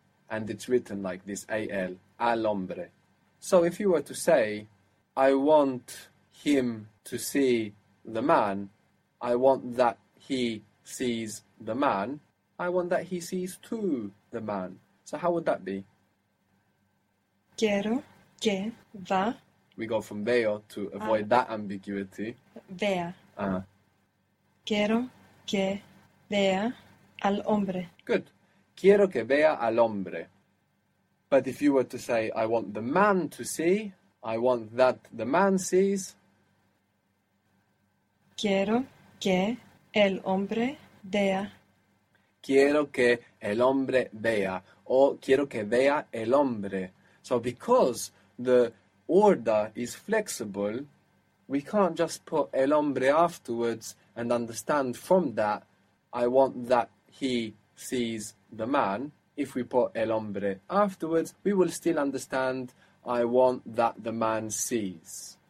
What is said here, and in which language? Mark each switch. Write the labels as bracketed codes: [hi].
[en] And it's written like this, [es] al, al hombre. [en] So if you were to say, I want him to see the man, I want that he sees the man, I want that he sees to the man. So how would that be? [es] Quiero que va. [en] We go from veo to avoid that ambiguity. [es] Vea. Uh-huh. Quiero que vea al hombre. [en] Good. [es] Quiero que vea al hombre. [en] But if you were to say, I want the man to see, I want that the man sees. [es] Quiero que el hombre vea. Quiero que el hombre vea. O quiero que vea el hombre. [en] So because the order is flexible, we can't just put [es] el hombre [en] afterwards and understand from that, I want that he sees the man. If we put [es] el hombre [en] afterwards, we will still understand, I want that the man sees.